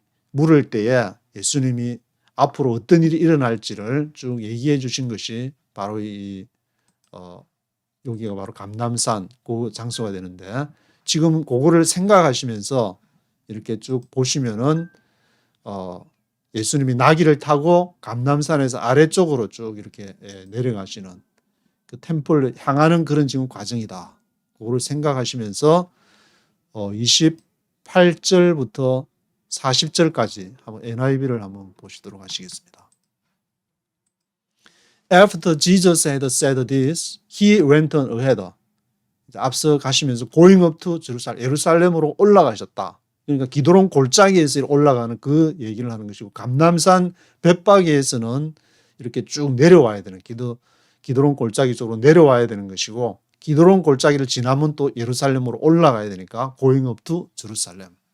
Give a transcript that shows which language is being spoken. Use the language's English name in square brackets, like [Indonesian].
[Korean] 물을 때에 예수님이 앞으로 어떤 일이 일어날지를 쭉 얘기해 주신 것이 바로 여기가 바로 감람산 그 장소가 되는데 지금 그거를 생각하시면서 이렇게 쭉 보시면은 예수님이 나귀를 타고 감람산에서 아래쪽으로 쭉 이렇게 내려가시는 그 템플을 향하는 그런 지금 과정이다. 그거를 생각하시면서 28절부터 40절까지 한번 NIV를 한번 보시도록 하시겠습니다. [English] After Jesus had said this, he went on ahead. [Korean] 앞서 가시면서 [English] going up to Jerusalem, [Korean] 예루살렘으로 올라가셨다. 그러니까 기드론 골짜기에서 올라가는 그 얘기를 하는 것이고 감람산 벳바게에서는 이렇게 쭉 내려와야 되는 기드론 골짜기 쪽으로 내려와야 되는 것이고 기드론 골짜기를 지나면 또 예루살렘으로 올라가야 되니까 [English] going up to Jerusalem.